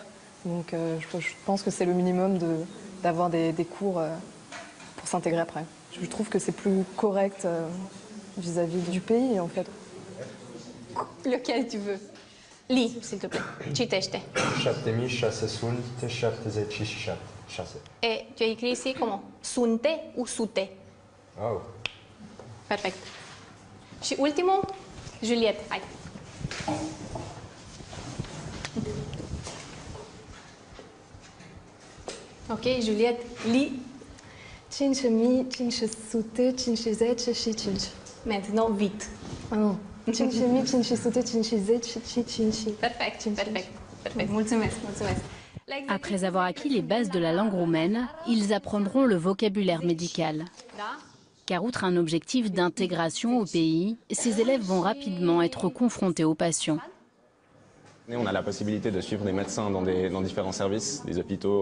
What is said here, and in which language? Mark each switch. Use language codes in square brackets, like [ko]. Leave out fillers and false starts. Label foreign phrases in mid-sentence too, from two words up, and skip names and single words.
[fr] Donc je pense que c'est le minimum d'avoir des cours pour s'intégrer après. Je trouve que c'est plus correct vis-à-vis du pays en fait. Lequel tu veux? Lis, s'il te plaît. Citește. 7677. Et tu as écrit ici comment? [ro] Sunte ou sute? Oh. Perfect. Și ultimul, Juliette, hai. [fr] Ok, Juliette, lis. 5555. Maintenant, vite. Ah non. 5555. [ro] Perfect, perfect, perfect. Mulțumesc, mulțumesc. [fr] Après avoir acquis les bases de la langue roumaine, ils apprendront le vocabulaire médical. [ro] Da? [fr] Car outre un objectif d'intégration au pays, ces élèves vont rapidement être confrontés aux patients. On a la possibilité de suivre des médecins dans différents services, des hôpitaux.